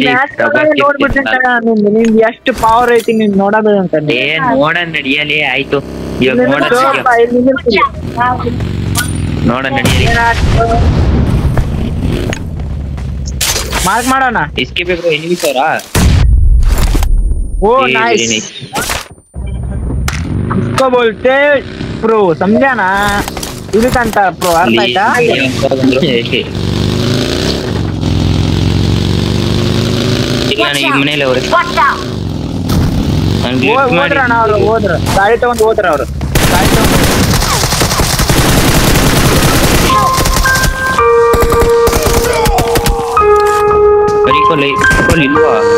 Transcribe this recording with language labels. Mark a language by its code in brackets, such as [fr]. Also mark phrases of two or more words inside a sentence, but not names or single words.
[kn] ನಿಮ್ಗೆ ಎಷ್ಟು ಪವರ್ ಐತಿ ನೀನ್ ನೋಡೋದು ಅಂತ ನೋಡ ನಡಿಯಲಿ ಆಯ್ತು ಇವಾಗ ನೋಡ ನಡಿಯಲಿ ಮಾರ್ಕ್ ಮಾಡೋಣ [en] escape bro enemies ಅವರಾ [hi] ओ नाइस इसको बोलते प्रो समझा ना [kn] ಇದಕ್ಕಂತ ಪ್ರೋ ಅರ್ಥ ಆಯ್ತಾ ಈ ಮನೇಲಿ ಅವ್ರೆ ಹೋದ್ರಣ್ಣ ಅವ್ರು ಹೋದ್ರ ಗಾಡಿ ತಗೊಂಡ್ ಹೋದ್ರ ಅವ್ರು ಗಾಡಿ ತಗೊಂಡ್ ಇಲ್ವಾ